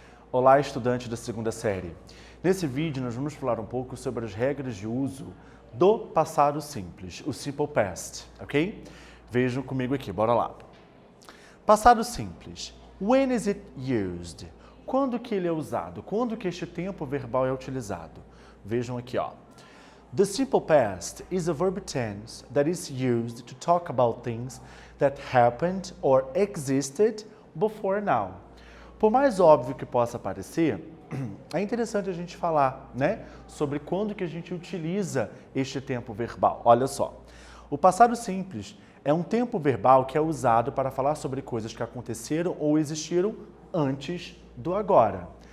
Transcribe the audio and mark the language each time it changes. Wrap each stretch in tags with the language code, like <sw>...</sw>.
<pt>Olá, estudante da segunda série. Nesse vídeo, nós vamos falar um pouco sobre as regras de uso do passado simples, o Simple Past, ok? Vejam comigo aqui, bora lá. Passado simples.</pt> <en>When is it used?</en> <pt>Quando que ele é usado? Quando que este tempo verbal é utilizado? Vejam aqui, ó.</pt> <en>The simple past is a verb tense that is used to talk about things that happened or existed before now.</en> <pt>Por mais óbvio que possa parecer, é interessante a gente falar, né, sobre quando que a gente utiliza este tempo verbal. Olha só, o passado simples é um tempo verbal que é usado para falar sobre coisas que aconteceram ou existiram antes do agora.</pt>